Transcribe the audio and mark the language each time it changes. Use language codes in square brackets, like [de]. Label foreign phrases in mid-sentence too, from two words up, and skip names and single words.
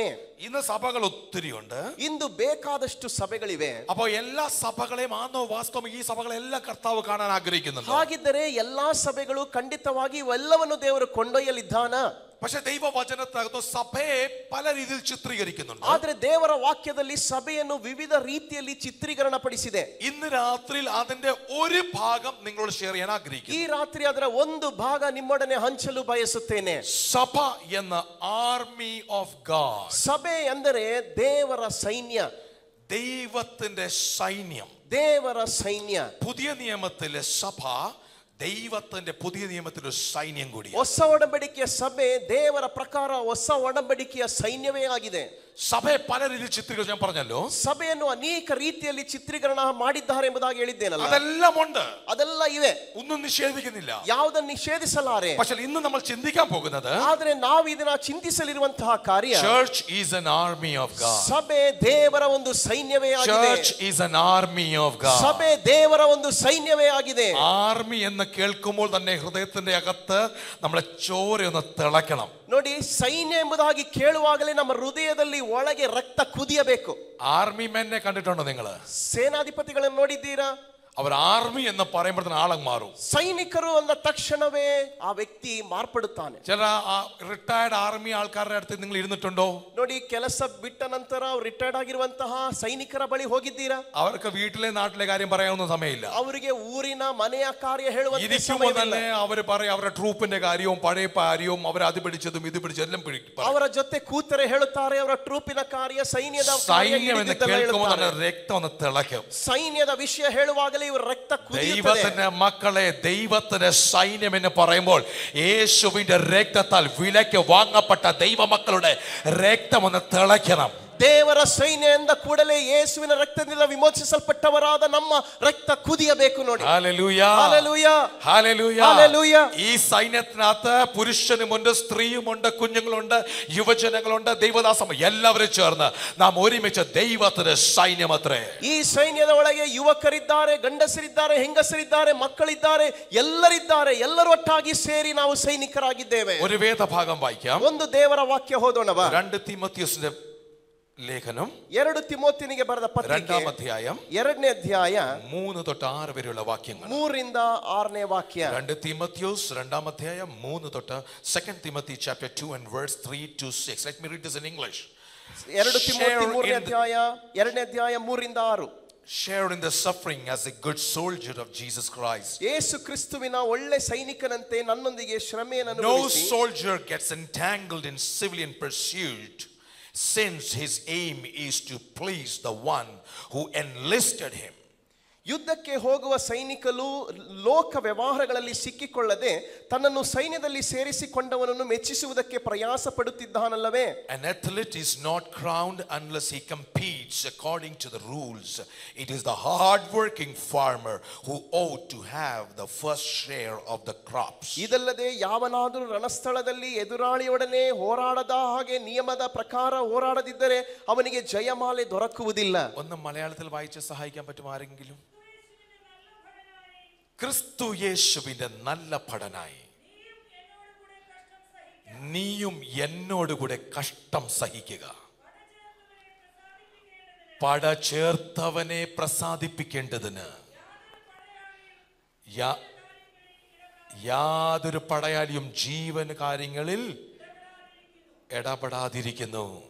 [ml] ഇന്ന് സഭകൾ ഒത്തിരിയുണ്ട്. [kn] ಇಂದು ಬೇಕಾದಷ್ಟು ಸಭೆಗಳಿವೆ. [ml] അപ്പോൾ എല്ലാ സഭകളെയും ആണോ വാസ്തവം ഈ സഭകളെല്ലാം കർത്താവ് കാണാൻ ആഗ്രഹിക്കുന്നുണ്ട്. [kn] ಹಾಗಿದ್ದರೆ ಎಲ್ಲಾ ಸಭೆಗಳು ಖಂಡಿತವಾಗಿ ಇವೆಲ್ಲವನ್ನು ದೇವರು ಕೊಂಡೊಯ್ಯಲಿದ್ದಾನ? [ml] പക്ഷെ ദൈവവചനത്തിനകത്ത് സഭയെ പല രീതിയിൽ ചിത്രീകരിക്കുന്നുണ്ട്. [kn] ಆದರೆ ದೇವರ ವಾಕ್ಯದಲ್ಲಿ ಸಭೆಯನ್ನು ವಿವಿಧ ರೀತಿಯಲ್ಲಿ ಚಿತ್ರೀಕರಣ ಪಡಿಸಿದೆ. [ml] ഇന്ന് രാത്രിയിൽ അതിന്റെ ഒരു ഭാഗം നിങ്ങളോട് ഷെയർ ചെയ്യാൻ ആഗ്രഹിക്കുന്നു. [kn] ಈ ರಾತ್ರಿ ಅದರ ಒಂದು ಭಾಗ ನಿಮ್ಮೊಡನೆ ಹಂಚಲು ಬಯಸುತ್ತೇನೆ. [ml] സഭ എന്ന [en] army of God. [kn] ಸಭೆ ಅಂದರೆ ದೇವರ ಸೈನ್ಯ. [ml] ദൈവത്തിന്റെ സൈന്യം. [kn] ದೇವರ ಸೈನ್ಯ. [ml] പുതിയ നിയമത്തിലെ സഭ ദൈവത്തിന്റെ പുതിയ നിയമത്തിലെ സൈന്യം കൂടി. [kn] ಹೊಸ ಒಡಂಬಡಿಕೆಯ ಸಭೆ ದೇವರ ಪ್ರಕಾರ ಹೊಸ ಒಡಂಬಡಿಕೆಯ ಸೈನ್ಯವೇ ಆಗಿದೆ. [ml] സഭയെ പല രീതിയിൽ ചിത്രീകരിച്ച് ഞാൻ പറഞ്ഞല്ലോ. [kn] ಸಭೆಯನ್ನು ಅನೇಕ ರೀತಿಯಲ್ಲಿ ಚಿತ್ರೀಕರಣ ಮಾಡಿದ್ದಾರೆ ಎಂಬುದಾಗಿ ಹೇಳಿದ್ದೇನಲ್ಲ. [ml] അതെല്ലാം ഉണ്ട്. [kn] ಅದೆಲ್ಲ ಇವೆ. [ml] ഒന്നും നിഷേധിക്കുന്നില്ല. [kn] ಯಾವುದನ್ನು ನಿಷೇಧಿಸಲಾರೆ. [ml] പക്ഷേ ഇന്ന് നമ്മൾ ചിന്തിക്കാൻ പോകുന്നത് [kn] ಆದರೆ ನಾವು ಇದನ್ನ ಚಿಂತಿಸಲಿರುವಂತಹ ಕಾರ್ಯ [en] church is an army of God. [kn] ಸಭೆ ದೇವರ ಒಂದು ಸೈನ್ಯವೇ ಆಗಿದೆ. [en] Church is an army of God. [kn] ಸಭೆ ದೇವರ ಒಂದು ಸೈನ್ಯವೇ ಆಗಿದೆ. [ml] ആർമി എന്ന് കേൾക്കുമ്പോൾ തന്നെ ഹൃദയത്തിന്റെ അകത്ത് നമ്മുടെ ചോരയൊന്ന് തിളക്കണം. [kn] ನೋಡಿ, ಸೈನ್ಯ ಎಂಬುದಾಗಿ ಕೇಳುವಾಗಲೇ ನಮ್ಮ ಹೃದಯದಲ್ಲಿ ಒಳಗೆ ರಕ್ತ ಕುದಿಯಬೇಕು. [en] army men [ml] കണ്ടിട്ടുണ്ടോ നിങ്ങൾ? [kn] ಸೇನಾಧಿಪತಿಗಳನ್ನು ನೋಡಿದ್ದೀರಾ? [ml] അവർ ആർമി എന്ന് പറയുമ്പോൾ ആളങ്ങ് മാറും. [kn] ಸೈನಿಕರು ಅಂದ ತಕ್ಷಣವೇ ಆ ವ್ಯಕ್ತಿ ಮಾರ್ಪಡುತ್ತಾನೆ. [ml] ചില [en] retired army [ml] ആൾക്കാരുടെ അടുത്ത് നിങ്ങൾ ഇരുന്നിട്ടുണ്ടോ? [kn] ನೋಡಿ, ಕೆಲಸ ಬಿಟ್ಟ ನಂತರ ರಿಟೈರ್ಡ್ ಆಗಿರುವಂತಹ ಸೈನಿಕರ ಬಳಿ ಹೋಗಿದ್ದೀರಾ? [ml] അവർക്ക് വീട്ടിലെ നാട്ടിലെ കാര്യം പറയാനൊന്നും സമയമില്ല. [kn] ಅವರಿಗೆ ಊರಿನ ಮನೆಯ ಕಾರ್ಯ ಹೇಳುವಂತ [ml] ഇരിക്കുമ്പോൾ തന്നെ അവർ പറയും അവരുടെ ട്രൂപ്പിന്റെ കാര്യവും പഴയ കാര്യവും അവർ അത് പിടിച്ചതും ഇത് പിടിച്ചതും എല്ലാം [kn] ಅವರ ಜೊತೆ ಕೂತರೆ ಹೇಳುತ್ತಾರೆ ಅವರ ಟ್ರೂಪಿನ ಕಾರ್ಯ, ಸೈನ್ಯದ [ml] സൈന്യം എന്ന് കേൾക്കുമ്പോൾ തന്നെ രക്തം ഒന്ന് തിളയ്ക്കും. [kn] സൈന്ಯದ ವಿಷಯ ಹೇಳುವಾಗಲೇ ಇವರು ರಕ್ತ ಕುದಿಯುತ್ತದೆ. [ml] ദൈവത്തിന്റെ മക്കളെ, ദൈവത്തിന്റെ സൈന്യം എന്ന് പറയുമ്പോൾ യേശുവിന്റെ രക്തത്താൽ വിലയ്ക്ക് വാങ്ങപ്പെട്ട ദൈവമക്കളുടെ രക്തം ഒന്ന് തിളയ്ക്കണം. [kn] ದೇವರ ಸೈನ್ಯ ಎಂದ ಕೂಡಲೇ ಯೇಸುವಿನ ರಕ್ತದಿಂದ ವಿಮೋಚಿಸಲ್ಪಟ್ಟವರಾದ ನಮ್ಮ ರಕ್ತ ಕುದಿಯಬೇಕು. ನೋಡಿ, [ml] ഹല്ലേലൂയ, ഹല്ലേലൂയ, ഹല്ലേലൂയ, ഹല്ലേലൂയ. ഈ സൈന്യത്തിനകത്ത് പുരുഷനുമുണ്ട്, സ്ത്രീയുമുണ്ട്, കുഞ്ഞുങ്ങളുണ്ട്, യുവജനങ്ങളുണ്ട്, ദൈവദാസം എല്ലാവരും ചേർന്ന് നാം ഒരുമിച്ച് ദൈവത്തിന്റെ സൈന്യമത്രേ. [kn] ಈ ಸೈನ್ಯದ ಒಳಗೆ ಯುವಕರಿದ್ದಾರೆ, ಗಂಡಸರಿದ್ದಾರೆ, ಹೆಂಗಸರಿದ್ದಾರೆ, ಮಕ್ಕಳಿದ್ದಾರೆ, ಎಲ್ಲರಿದ್ದಾರೆ. ಎಲ್ಲರೂ ಒಟ್ಟಾಗಿ ಸೇರಿ ನಾವು ಸೈನಿಕರಾಗಿದ್ದೇವೆ. [ml] ഒരു വേദഭാഗം വായിക്കാം. [kn] ಒಂದು ದೇವರ ವಾಕ್ಯ ಓದೋಣವಾ? [ml] 2 തിമോഥെയോസിന്റെ ലേഖനം [kn] 2 തിമോಥೆಯನಿಗೆ ಬರೆದ ಪತ್ರಿಕೆ [ml] 2ാം അധ്യായം [kn] 2ನೇ ಅಧ್ಯಾಯ [ml] 3 തൊട്ട് 6 വരെയുള്ള വാക്യങ്ങൾ. [kn] 3 ರಿಂದ 6ನೇ ವಾಕ್ಯ. [en] 2 [ml] തിമോഥെയോസ് 2ാം അധ്യായം 3 തൊട്ട് [en] 2 Timothy chapter 2 and verse 3 to 6. Let me read this in English. [kn] 2 ತಿಮೋಥಿ 3ನೇ ಅಧ್ಯಾಯ 2ನೇ ಅಧ್ಯಾಯ 3 ರಿಂದ 6. [en] Share in the suffering as a good soldier of Jesus Christ. [kn] ಯೇಸು ಕ್ರಿಸ್ತುವಿನ ಒಳ್ಳೆ ಸೈನಿಕನಂತೆ ನನ್ನೊಂದಿಗೆ ಶ್ರಮೆಯನ್ನು [en] No [kn] ಅನುಭವಿಸಿ. [en] soldier gets entangled in civilian pursuit, since his aim is to please the one who enlisted him. [kn] ಯುದ್ಧಕ್ಕೆ ಹೋಗುವ ಸೈನಿಕನು ಲೋಕ ವ್ಯವಹಾರಗಳಲ್ಲಿ ಸಿಕ್ಕಿಕೊಳ್ಳದೆ ತನ್ನನ್ನು ಸೈನ್ಯದಲ್ಲಿ ಸೇರಿಸಿಕೊಂಡವನನ್ನು ಮೆಚ್ಚಿಸುವುದಕ್ಕೆ ಪ್ರಯಾಸ ಪಡುತ್ತಿದ್ದಾನಲ್ಲವೇ? [en] An athlete is not crowned unless he competes according to the rules. It is the hard-working farmer who ought to have the first share of the crops. [kn] ಇದಲ್ಲದೆ ಯಾವನಾದರೂ ರಣಸ್ಥಳದಲ್ಲಿ ಎದುರಾಳಿಯೊಡನೆ ಹೋರಾಡದ ಹಾಗೆ ನಿಯಮದ ಪ್ರಕಾರ ಹೋರಾಡದಿದ್ದರೆ ಅವನಿಗೆ ಜಯಮಾಲೆ ದೊರಕುವುದಿಲ್ಲ. [ml] ഒന്ന് മലയാളത്തിൽ വായിച്ച് സഹായിക്കാൻ പറ്റും ആരെങ്കിലും? ക്രിസ്തു യേശുവിന്റെ നല്ല ഭടനായി നീയും എന്നോടുകൂടെ കഷ്ടം സഹിക്കുക, പട ചേർത്തവനെ പ്രസാദിപ്പിക്കേണ്ടതിന് യാതൊരു പടയാളിയും ജീവൻ കാര്യങ്ങളിൽ ഇടപെടാതിരിക്കുന്നു.